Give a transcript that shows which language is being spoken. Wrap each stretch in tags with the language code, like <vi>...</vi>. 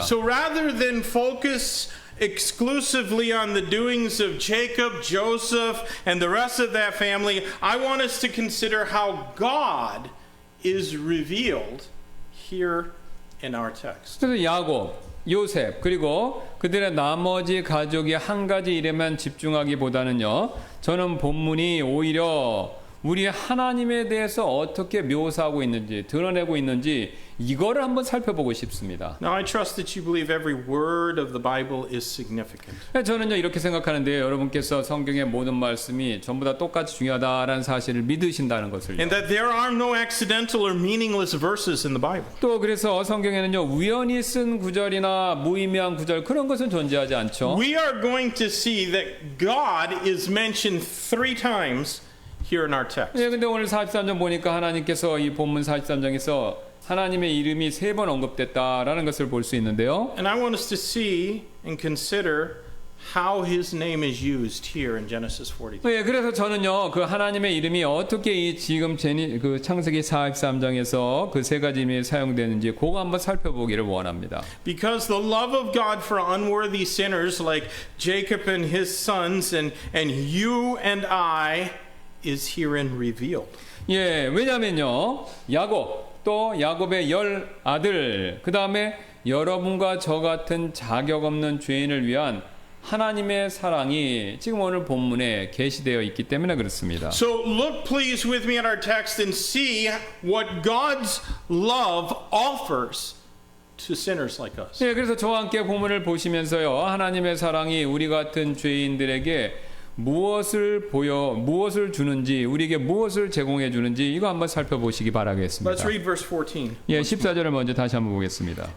<en>So rather than focus exclusively on the doings of Jacob, Joseph, and the rest of that family, I want us to consider how God is revealed here in our text.</en> <ko>그래서 야곱, 요셉 그리고 그들의 나머지 가족이 한 가지 일에만 집중하기보다는요. 저는 본문이 오히려 우리 하나님에 대해서 어떻게 묘사하고 있는지 드러내고 있는지 이거를 한번 살펴보고 싶습니다.</ko> <en>Now I trust that you believe every word of the Bible is significant.</en> <ko>저는요 이렇게 생각하는데요. 여러분께서 성경의 모든 말씀이 전부 다 똑같이 중요하다라는 사실을 믿으신다는 것을요.</ko> <en>And that there are no accidental or meaningless verses in the Bible.</en> <ko>또 그래서 성경에는요 우연히 쓴 구절이나 무의미한 구절 그런 것은 존재하지 않죠.</ko> <en>We are going to see that God is mentioned 3 times here in our text.</en> <ko>예, 근데 오늘 43장 보니까 하나님께서 이 본문 43장에서 하나님의 이름이 3번 언급됐다라는 것을 볼 수 있는데요.</ko> <en>And I want us to see and consider how his name is used here in Genesis 42.</en> <ko>예, 그래서 저는요 그 하나님의 이름이 어떻게 이 지금 그 창세기 43장에서 그 3가지 이름이 사용되는지 그거 한번 살펴보기를 원합니다.</ko> <en>Because the love of God for unworthy sinners like Jacob and his sons and you and I is herein revealed.</en> <ko>예, 왜냐면요 야곱 또 야곱의 10 아들 그 다음에 여러분과 저 같은 자격 없는 죄인을 위한 하나님의 사랑이 지금 오늘 본문에 계시되어 있기 때문에 그렇습니다.</ko> <en>So look please with me at our text and see what God's love offers to sinners like us.</en> <ko>예, 그래서 저와 함께 본문을 보시면서요, 하나님의 사랑이 우리 같은 죄인들에게 무엇을 주는지, 우리에게 무엇을 제공해 주는지 이거 한번 살펴보시기 바라겠습니다.</ko> <en>Let's read verse 14.</en> <ko>예, 14절을 먼저 다시 한번 보겠습니다.</ko>